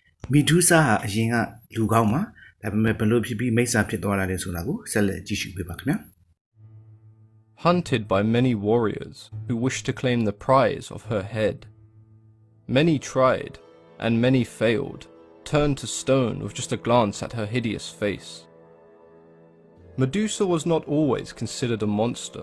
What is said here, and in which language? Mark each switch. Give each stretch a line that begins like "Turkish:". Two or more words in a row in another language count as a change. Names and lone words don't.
Burmese: မီဒူးဆာဟာအရင်ကလူကောင်းမှာဒါပေမဲ့ဘလို့ဖြစ်ပြီးမိစ္ဆာဖြစ်သွားတာလဲဆိုတာကိုဆက်လက်ကြည့်ရှုပေးပါခင်ဗျာ
English: Hunted by many warriors who wished to claim the prize of her head. Many tried, and many failed, turned to stone with just a glance at her hideous face. Medusa was not always considered a monster.